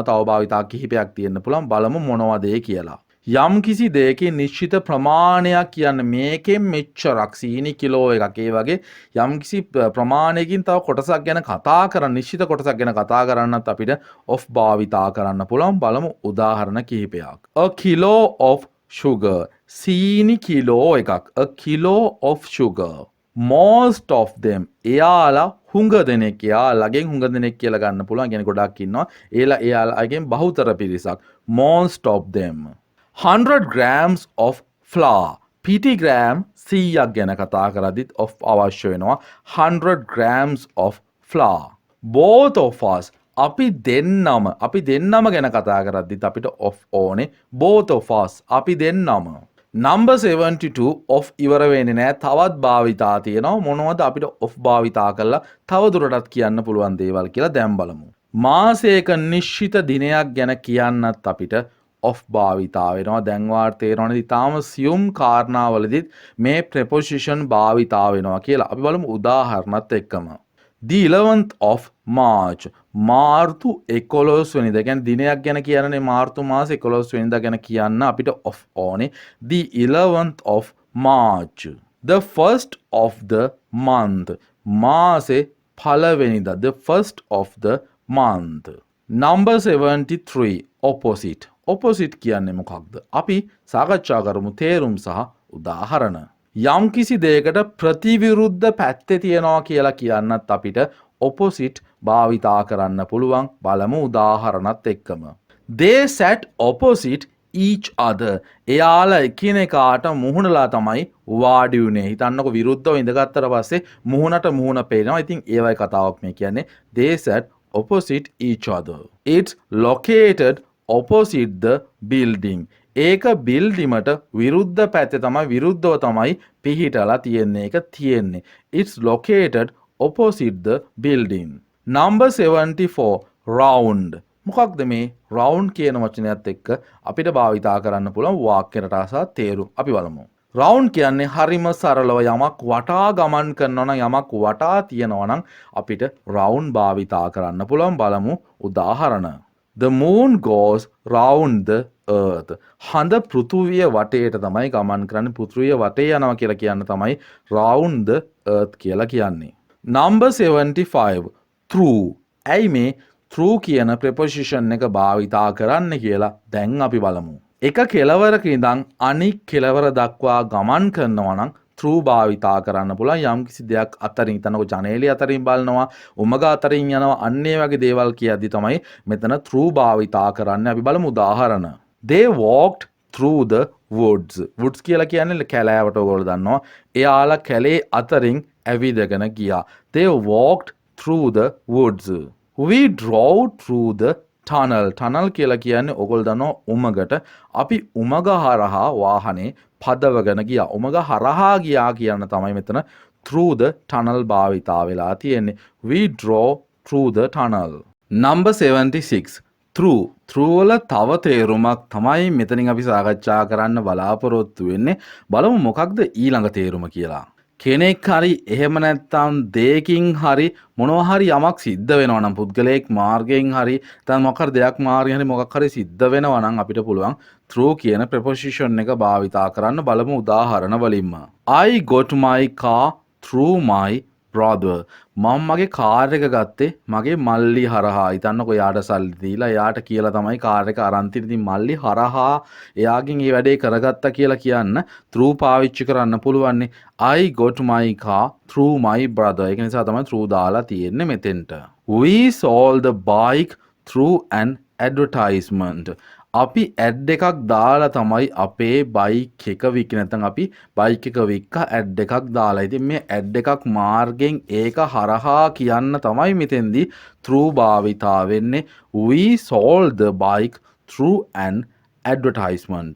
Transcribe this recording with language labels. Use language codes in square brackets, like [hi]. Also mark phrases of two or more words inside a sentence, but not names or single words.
[si] තව භාවිතා කිහිපයක් තියෙන්න පුළුවන්. බලමු මොනවද ඒ කියලා. යම් කිසි දෙයකින් නිශ්චිත ප්‍රමාණයක් කියන්නේ මේකෙන් මෙච්චරක් සීනි කිලෝ එකක්, ඒ වගේ යම් කිසි ප්‍රමාණයකින් තව කොටසක් ගැන කතා කරන, නිශ්චිත කොටසක් ගැන කතා කරන්නත් අපිට of භාවිතා කරන්න පුළුවන්. බලමු උදාහරණ කිහිපයක්. [en] A kilo of sugar. [si] සීනි කිලෝ එකක්. [en] A kilo of sugar. Most of them. [si] එයාලා හුඟ දෙනෙක්. එයාලගෙන් හුඟ දෙනෙක් කියලා ගන්න පුළුවන්. කියන්නේ ගොඩක් ඉන්නවා. එයාලගෙන් බහුතර පිරිසක්. [en] Most of them. 100 grams of flour. [si] පිටි ග්‍රෑම් 100ක් ගැන කතා කරද්දිත් of අවශ්‍ය වෙනවා. [en] 100 grams of flour. Both of us. [si] අපි දෙන්නම ගැන කතා කරද්දිත් අපිට of ඕනේ. [en] Both of us. [si] අපි දෙන්නම. [en] Number 72 of [si] ඉවර වෙන්නේ නැහැ. තවත් භාවිතා තියෙනවා. මොනවද අපිට of භාවිතා කරලා තව දුරටත් කියන්න පුළුවන් දේවල් කියලා දැන් බලමු. මාසයක නිශ්චිත දිනයක් ගැන කියන්නත් අපිට of භාවිතා වෙනවා. දැන් වාට තේරෙනවනේ ඊටාම සියුම් කාරණාවලදීත් මේ preposition භාවිතා වෙනවා කියලා. අපි බලමු උදාහරණත් එක්කම. [en] The 11th of March. [si] මාර්තු 11 වෙනිදා. කියන්නේ දිනයක් ගැන කියන්නේ මාර්තු මාස 11 වෙනිදා ගැන කියන්න අපිට of ඕනේ. [en] The 11th of March. The first of the month. [si] මාසේ පළවෙනිදා. [en] The first of the month. Number 73 opposite. opposite [si] කියන්නේ මොකක්ද? අපි සාකච්ඡා කරමු තේරුම් සහ උදාහරණ. යම් කිසි දෙයකට ප්‍රතිවිරුද්ධ පැත්තේ තියනවා කියලා කියන්නත් අපිට opposite භාවිතා කරන්න පුළුවන්. බලමු උදාහරණත් එක්කම. [en] They sat opposite each other. [si] එයාලා එකිනෙකාට මුහුණලා තමයි වාඩි වුණේ. හිතන්නකො විරුද්ධව ඉඳගත්තට පස්සේ මුහුණට මුහුණ පේනවා. ඉතින් ඒවයි කතාවක් මේ කියන්නේ. [en] They sat opposite each other. It's located opposite the building. [si] ඒක බිල්ඩිමට විරුද්ධ පැත්තේ තමයි විරුද්ධව තමයි පිහිටලා තියෙන්නේ. ඒක තියෙන්නේ. [en] It's located opposite the building. Number 74 round. [si] මොකක්ද මේ round කියන වචනයත් එක්ක අපිට භාවිතා කරන්න පුළුවන් වාක්‍ය රටාසා තේරුම් අපි බලමු. round කියන්නේ හරිම සරලව යමක් වටා ගමන් කරනවා නම් යමක් වටා තියනවා නම් අපිට round භාවිතා කරන්න පුළුවන්. බලමු උදාහරණ. [en] The moon goes round the earth. [si] හඳ පෘථුවිය වටේට තමයි ගමන් කරන්නේ. පෘථුවිය වටේ යනවා කියලා කියන්න තමයි [en] round the earth [si] කියලා කියන්නේ. [en] Number 75 through. [si] ඇයි මේ through කියන preposition එක භාවිතා කරන්න කියලා දැන් අපි බලමු. එක කෙලවරක ඉඳන් අනික් කෙලවර දක්වා ගමන් කරනවා නම් through භාවිතා කරන්න පුළුවන්. යම් කිසි දෙයක් අතරින් හිතනකො ජනේලය අතරින් බලනවා, උමග අතරින් යනවා, අන්න ඒ වගේ දේවල් කියද්දි තමයි මෙතන through භාවිතා කරන්නේ. අපි බලමු උදාහරණ. [en] They walked through the woods. [si] woods කියලා කියන්නේ කැලෑවට ඔයගොල්ලෝ දන්නවා. එයාලා කැලේ අතරින් ඇවිදගෙන ගියා. [en] They walked through the woods. We drove through the tunnel. [si] tunnel කියලා කියන්නේ ඔයගොල්ලෝ දන්නවා උමගට. අපි උමග හරහා වාහනේ පදවගෙන ගියා. උමග හරහා ගියා කියන තමයි මෙතන [en] through the tunnel [si] භාවිතා වෙලා තියෙන්නේ. [en] We drove through the tunnel. Number 76 through. [si] through වල තව තේරුමක් තමයි මෙතනින් අපි සාකච්ඡා කරන්න බලාපොරොත්තු වෙන්නේ. බලමු මොකක්ද ඊළඟ තේරුම කියලා. කෙනෙක් හරි එහෙම නැත්නම් දෙයකින් හරි මොනවා හරි යමක් සිද්ධ වෙනවා නම් පුද්ගලයෙක් මාර්ගයෙන් හරි නැත්නම් මොකක් හරි දෙයක් මාර්ගයෙන් හරි මොකක් හරි සිද්ධ වෙනවා නම් අපිට පුළුවන් through කියන preposition එක භාවිතා කරන්න. බලමු උදාහරණ වලින්ම. [en] I got my car through my brother. [si] මම මගේ කාර් එක ගත්තේ මගේ මල්ලි හරහා. හිතන්නකෝ යාට සල්ලි දීලා යාට කියලා තමයි කාර් එක අරන් තියන්නේ. ඉතින් මල්ලි හරහා එයාගෙන් මේ වැඩේ කරගත්තා කියලා කියන්න through පාවිච්චි කරන්න පුළුවන්. [en] I got my car through my brother. [si] ඒක නිසා තමයි through දාලා තියෙන්නේ මෙතෙන්ට. [en] We sold the bike through an advertisement. [si] අපි ඇඩ් එකක් දාලා තමයි අපේ බයික් එක වික්කේ. නැත්නම් අපි බයික් එක වික්කා ඇඩ් එකක් දාලා. ඉතින් මේ ඇඩ් එකක් මාර්ගෙන් ඒක හරහා කියන්න තමයි මෙතෙන්දී through භාවිතා වෙන්නේ. [en] We sold the bike through an advertisement.